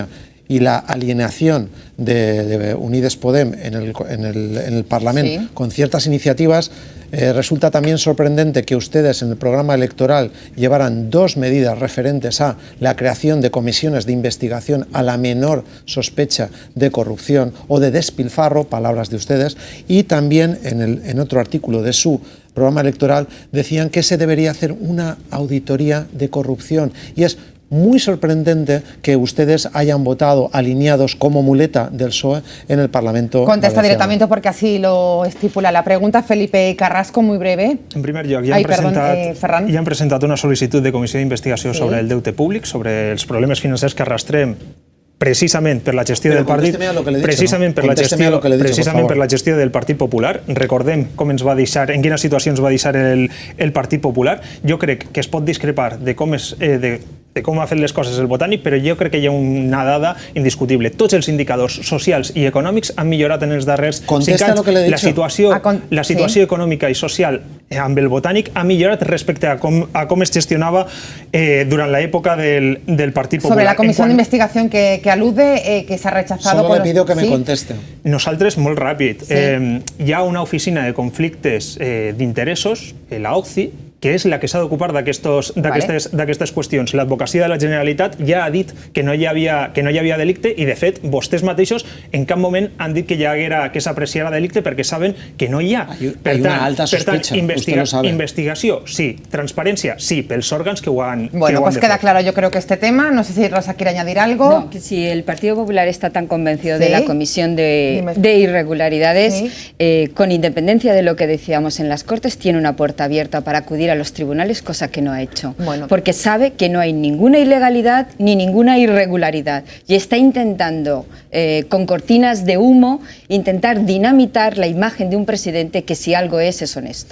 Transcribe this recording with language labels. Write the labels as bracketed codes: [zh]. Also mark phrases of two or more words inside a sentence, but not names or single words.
[es] y la alienación de Unides Podem en el Parlamento, sí, con ciertas iniciativas, resulta también sorprendente que ustedes en el programa electoral llevaran dos medidas referentes a la creación de comisiones de investigación a la menor sospecha de corrupción o de despilfarro, palabras de ustedes, y también en otro artículo de su programa electoral decían que se debería hacer una auditoría de corrupción. Y es muy sorprendente que ustedes hayan votado alineados como muleta del PSOE en el Parlamento Contesta valenciano. directamente porque así lo estipula la pregunta. Felipe Carrasco, muy breve. [ca] En primer lloc, ja han presentat una sol·licitud de comissió d'investigació sobre el deute públic, sobre els problemes financers que arrastrem precisament per la gestió del partit, precisament per la gestió del Partit Popular. Recordem com ens va deixar, en quina situació ens va deixar el Partit Popular. Jo crec que es pot discrepar de com ha fet les coses el Botànic, però jo crec que hi ha una dada indiscutible. Tots els indicadors socials i econòmics han millorat en els darrers 5 anys. La situació econòmica i social amb el Botànic ha millorat respecte a com es gestionava durant l'època del Partit Popular. Sobre la comissió d'investigació [es] que alude, [ca] que s'ha rechazado... [es] Solo le pido que me conteste. [ca] Nosaltres, molt ràpid. Hi ha una oficina de conflictes d'interessos, la OCCI, que és la que s'ha d'ocupar d'aquestes qüestions. L'advocacia de la Generalitat ja ha dit que no hi havia delicte i, de fet, vostès mateixos en cap moment han dit que s'apreciara delicte perquè saben que no hi ha. Per tant, investigació, sí. Transparència, sí, pels òrgans que ho han de fer. [es] Bueno, pues queda claro yo creo que este tema. No sé si Rosa quiere añadir algo. No, que si el Partido Popular está tan convencido de la Comisión de Irregularidades, con independencia de lo que decíamos en las Cortes, tiene una puerta abierta para acudir a los tribunales, cosa que no ha hecho, porque sabe que no hay ninguna ilegalidad ni ninguna irregularidad y está intentando, con cortinas de humo, intentar dinamitar la imagen de un presidente que si algo es honesto.